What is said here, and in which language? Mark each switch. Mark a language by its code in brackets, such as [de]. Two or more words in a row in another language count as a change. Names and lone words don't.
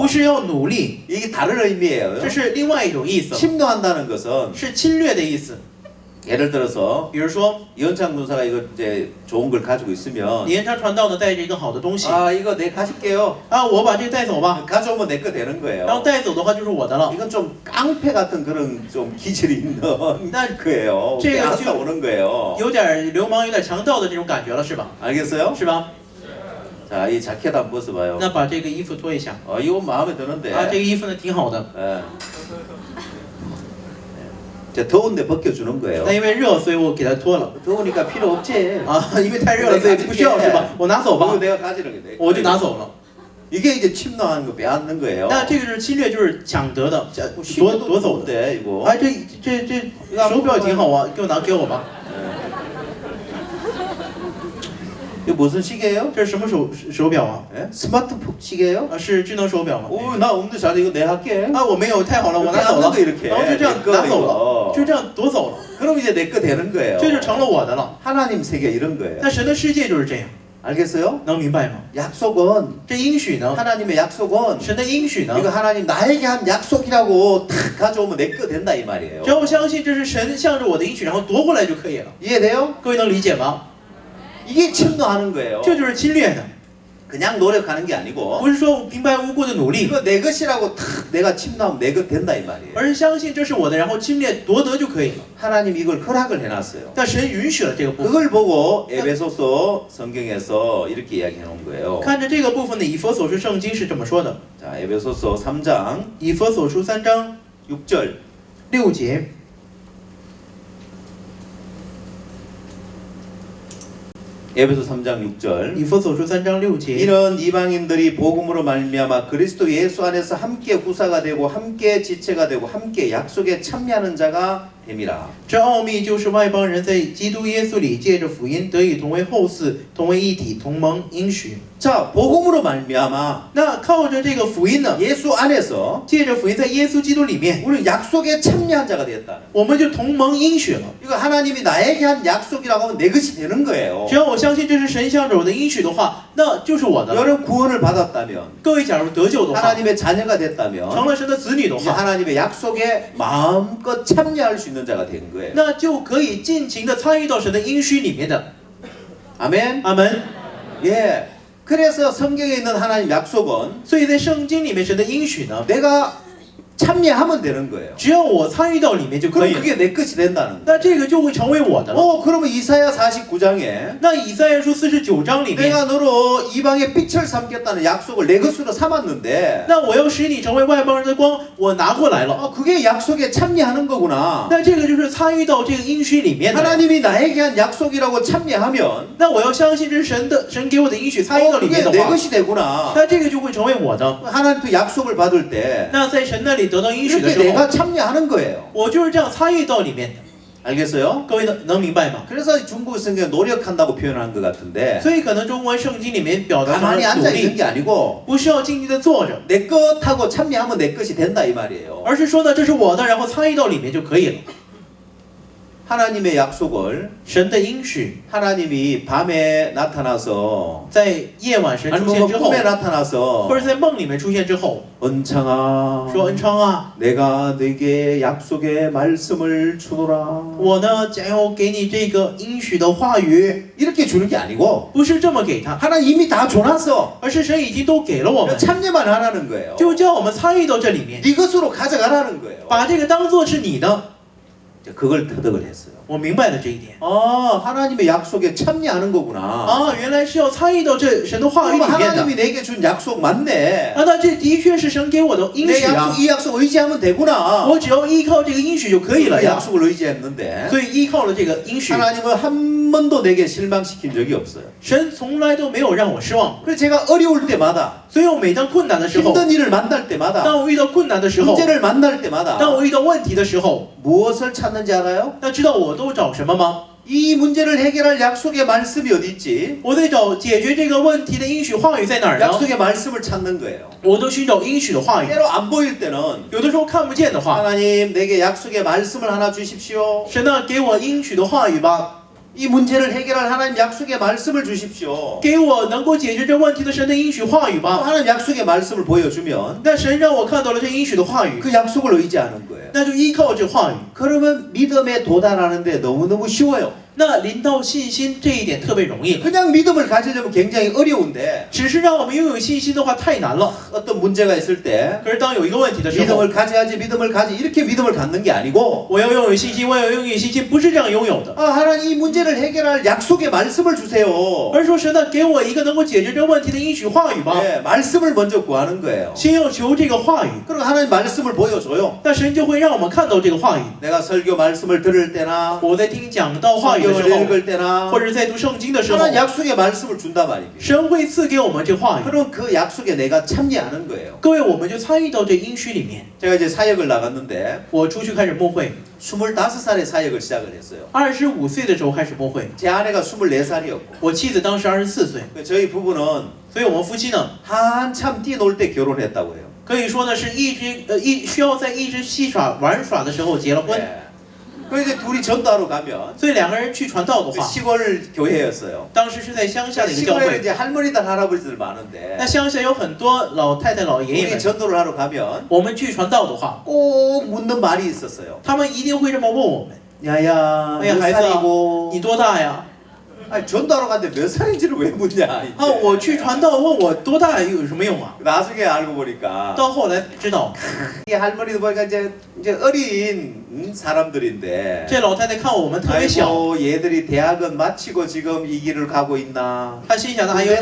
[zh] 不是要努力， [ko] 이게 다른 의미예요. [zh] 这是另外一种意思， [ko] 침노한다는 것은 [zh] 是侵略的意思。 [ko] 예를 들어서 [zh] 比如说， [ko] 이현창 군사가 이거 이제 좋은 걸 가지고 있으면 [zh] 李延昌传道呢带着一个好的东西 [ko] 아 이거 내 가질게요. [zh] 啊，我把这个带走吧， [ko] 가져오면 내 거 되는 [zh] 然后 [ko] 거예요. [zh] 带走的话就是我的了。 [ko] 이건 좀 깡패 같은 그런 좀 기질이 있는 난 거예요. 제가 빼앗아 지금- 오는 거예요. [zh] 有点流氓、有点强盗的这种感觉了，是吧？ [ko] 알겠어요? [zh] 是吧？ [ko] 자, 이 자켓 한번 벗어봐요. [zh] 那把这个衣服脱一下 [ko] 이 옷 마음에 드는데. [zh] 啊，这个衣服呢挺好的。 [ko] 예. 자, 더운데 벗겨주는 거예요. [zh] 那因为热，所以我给它脱了 [ko] 더우니까 필요 없지. [zh] 啊，因为太热了，所以不需要是吧？我拿走 [ko] 이거 [zh] 吧， [ko] 내가 가지는 게 돼. [zh] 我就拿走了。 [ko] 이게 이제 침노하는 거 빼앗는 거예요. [zh] 那这个是侵略，就是抢得的，夺 [ko] 시계도 [zh] 夺走的。 [ko] 좋은데 이거. [zh] 啊，这手表挺好啊，给我拿给我吧。 [ko] 이거 무슨 시계예요? [zh] 这是什么手表啊？ [ko] 예? 스마트 시계예요? [zh] 啊，是智能手表吗？ [ko] 오, 나 없는데 잘 이거 내가 할게. [zh] 啊，我没有，太好了，我拿走 [ko] 빼앗는 [zh] 了 [ko] 거 ， 이렇게. [zh] 然后就这样 [ko] 내 [zh] 拿 [ko] 거 [zh] 走了， [ko] 이거. [zh] 就这样夺走了， [ko] 그럼 이제 내 거 되는 거예요. [zh] 这就成了我的了。 [ko] 하나님 세계 이런 거예요. [zh] 那神的世界就是这样， [ko] 알겠어요? [zh] 能明白吗？ [ko] 약속은 [zh] 这应许呢？ [ko] 하나님의 약속은 [zh] 神的应许呢？ [ko] 이거 하나님 나에게 한 약속이라고 탁 가져오면 내 거 된다 이 말이에요. [zh] 只要我相信这是神向着我的应许，然后夺过来就可以了。 [ko] 이해돼요? [zh] 各位能理解吗？ [ko] 이게 침노하는 거예요. [zh] 这就是侵略的， [ko] 그냥 노력하는 게 아니고 [zh] 不是说平白无故的努力， [ko] 이거 내 것이라고 탁 내가 침노하면 내 것 된다 이 말이에요. [zh] 而是相信这是我的，然后侵略夺得就可以了。 [ko] 하나님 이걸 허락을 해놨어요. [zh] 但神允许了这个部分。 [ko] 그걸 보고 에베소서 성경에서 이렇게 이야기해 놓은 거예요. [zh] 看着这个部分的以弗所书圣经是这么说的， [ko] 자, 에베소서 3장 [zh] 以弗所书3章 [ko] 6절. [zh] 6节。 [ko] 에베소 3장 6절. [zh] 以弗所书3章6节， [ko] 이런 이방인들이 복음으로 말미암아 그리스도 예수 안에서 함께 후사가 되고 함께 지체가 되고 함께 약속에 참여하는 자가 됨이라. [zh] 这奥秘就是外邦人在基督耶稣里借着福音得以同为后嗣，同为一体，同蒙应许。 [ko] 자, 복음으로 말미암아 [zh] 那靠着这个福音呢， [ko] 예수 안에서 [zh] 借着福音在耶稣基督里面， [ko] 우리 약속에 참여한 자가 되었다. [zh] 我们就同蒙应许了。 [ko] 이거 하나님이 나에게 한 약속이라고 하면 내 것이 되는 거예요. [zh] 只要我相信这是神向着我的应许的话，那就是我的了。 [ko] 여러분 구원을 받았다면 [zh] 各位，假如得救的话， [ko] 하나님의 자녀가 됐다면 [zh] 成了神的子女的 [ko] 이제 [zh] 话， [ko] 하나님의 약속에 마음껏 참여할 수 있는 자가 된 거예요. [zh] 那就可以尽情的参与到神的应许里面的。 [ko] 아멘. [zh] 阿门。 [ko] 예. 그래서 성경에 있는 하나님 약속은 [zh] 所以在圣经里面，神的应许呢， [ko] 내가 참여하면 되는 거예요. [zh] 只要我参与到里面就可 [ko] 그럼 [zh] 以了。 [ko] 그게 내 것이 된다는 거예요. [zh] 那这个就会成为我的了。 [ko] 그러면 이사야 49장에 [zh] 那以赛亚书49章里面， [ko] 내가 너로 이방의 빛을 삼겠다는 약속을 내 것으로 삼았는데 [zh] 那我要使你成为外邦人的光，我拿过来了。 [ko] 그게 약속에 참여하는 거구나. [zh] 那这个就是参与到这个应许里面的。 [ko] 하나님이 나에게 한 약속이라고 참여하면 [zh] 那我要相信这是神给我的应许，参与到里 [ko] 그게 [zh] 面的 [ko] 내 [zh] 话， [ko] 것이 되구나. [zh] 那这个就会成为我的。 [ko] 하나님 또 약속을 받을 때 [zh] 那在神那里得到应许的 [ko] 이렇게 [zh] 时候， [ko] 내가 참여하는 거예요. [zh] 我就是这样参与到里面的。 [ko] 알겠어요? [zh] 各位能明白吗？ [ko] 그래서 중국 성경 노력한다고 표현한 것 같은데 [zh] 所以可能中国圣经里面表达成 [ko] 가만히 [zh] 了努 [ko] 앉아 있는 [zh] 力， [ko] 게 아니고 [zh] 不是要静静的坐着， [ko] 내 것하고 참여하면 내 것이 된다 이 말이에요. [zh] 而是说呢，这是我的，然后参与到里面就可以了。 [ko] 하나님의 약속을 [zh] 神的应许 [ko] 하나님이 밤에 나타나서 [zh] 在夜晚神出 [ko] 아니면 [zh] 现 [ko] 뭐 [zh] 之后， [ko] 꿈에 나타나서 [zh] 或者在梦里面出现之后， [ko] 은창아 [zh] 说恩昌啊， [ko] 내가 네게 약속의 말씀을 주노라 [zh] 我呢将要给你这个应许的话语， [ko] 이렇게 주는 게 아니고 [zh] 不是这么给他， [ko] 하나님 이미 다 줘놨어 [zh] 而是神已经都给了我们， [ko] 참여만 하라는 거예요 [zh] 就叫我们参与到这里面， [ko] 네 것으로 가져가라는 거예요 [zh] 把这个当做是你的。 [ko] 그걸 터득을 했어요 [zh] 我明白了这一点 [ko] 하나님의 약속에 참여하는 거구나 [zh] 啊，原来是要参与到这神的话语 [ko] 그럼 [zh] 里面的。 [ko] 하나님이 내게 준 약속 맞네 [zh] 啊，那这的确是神给我的应 [ko] 내 [zh] 许啊， [ko] 약속, 이 약속 의지하면 되구나 [zh] 我只要依靠这个应许就可以了 [ko] 그 [zh] 呀。 [ko] 약속을 의지했는데 [zh] 所以依靠了这个应许， [ko] 하나님은 한 번도 내게 실망시킨 적이 없어요 [zh] 神从来都没有让我失望。 [ko] 그래서 제가 어려울 때마다 [zh] 所以我每当困难的时候， [ko] 힘든 일을 만날 때마다 [zh] 当我遇到困难的时候， [ko] 문제를 만날 때마다 [zh] 当我遇到问题的时候， [ko] 무엇을 찾는지 알아요? [zh] 那知道我都找什么吗？ [ko] 이 문제를 해결할 약속의 말씀이 어디 있지? [zh] 我在找解决这个问题的应许话语在哪儿呢？ [ko] 약속의 말씀을 찾는 거예요 [zh] 我都寻找应许的话语。 [ko] 때로 안 보일 때는 [zh] 有的时候看不见的话， [ko] 하나님 내게 약속의 말씀을 하나 주십시오 [zh] 神呢给我应许的话语吧， [ko] 이 문제를 해결할 하나님 약속의 말씀을 주십시오 [zh] 给我能够解决这问题的神的应许话语 [ko] 또 [zh] 吧。 [ko] 하나님 약속의 말씀을 보여주면 [zh] 那神让我看到了这应许的话语， [ko] 그 약속을 의지하는 거예요 [zh] 那就依靠这话语。 [ko] 그러면 믿음에 도달하는데 너무너무 쉬워요 [zh] 那临到信心这一点特别容易， [ko] 그냥 믿음을 가지려면 굉장히 어려운데 [zh] 只是让我们拥有信心的话太难了。 [ko] 어떤 문제가 있을 때 [zh] 可是当有一个问题的时候， [ko] 믿음을 가져야지 믿음을 가지 이렇게 믿음을 갖는 게 아니고 [zh] 我要拥有信心，我要拥有信心，不是这样拥有的， [ko] 하나님 이 문제를 해결할 약속의 말씀을 주세요 [zh] 而是说神呢给我一个能够解决这个问题的应许话语吧。 [ko] 네, 말씀을 먼저 구하는 거예요 [zh] 先要求这个话语， [ko] 그리고 하나님 말씀을 보여줘요 [zh] 那神就会让我们看到这个话语。 [ko] 내가 설교 말씀을 들을 때나 [zh] 我在听讲道话语的时 [ko] 성경을 [zh] 候， [ko] 읽을 때나 [zh] 或者在读圣经的时候， [ko] 하나님 약속의 말씀을 준단 말입니다 [zh] 神会赐给我们这话语。 [ko] 그럼 그 약속에 내가 참여하는 거예요 [zh] 各位，我们就参与到这应许里面。 [ko] 제가 이제 사역을 나갔는데 [zh] 我出去开始牧会， [ko] 25살에 사역을 시작을 했어요 [zh] 25 岁的时候开始牧会， [ko] 제 아내가 24살이었고 [zh] 我妻子当时24岁， [ko] 저희 부부는 [zh] 所以我们夫妻呢， [ko] 한참 뛰놀 때 결혼했다고 해요 [zh] 可以说呢是需要在一直戏耍玩耍的时候结了婚。 [ko] 네. 그래서 이제 둘이 전도하러 가면 [zh] 所以两个人去传道的 [ko] 그 [zh] 话， [ko] 시골 교회였어요 [zh] 当时是在乡下的一个教 [ko] 시골에 [zh] 会。 [ko] 이제 할머니들 할아버지들 많은데 [zh] 那乡下有很多老太太、老爷爷 [ko] 우리 [zh] 们， [ko] 전도를 하러 가면 [zh] 我们去传道的话， [ko] 꼭 묻는 말이 있었어요 [zh] 他们一定会这么问我们： [ko] 야야 야, 몇 [zh] 孩子啊， [ko] 살이고 [zh] 你多大呀？ [ko] 아니, 전도하러 갔는데 몇 살인지를 왜 묻냐 [zh] 啊，我去传道，问我多大有什么用啊？ [ko] 나중에 알고 보니까 [zh] 到后来知道， [ko] 이 할머니도 보니까 이제 어린 사람들인데 [zh] 这老太太看我们特别小， [ko] 아이고 얘들이 대학은 마치고 지금 이 길을 가고 있나 [zh] 她心想的，哎呦，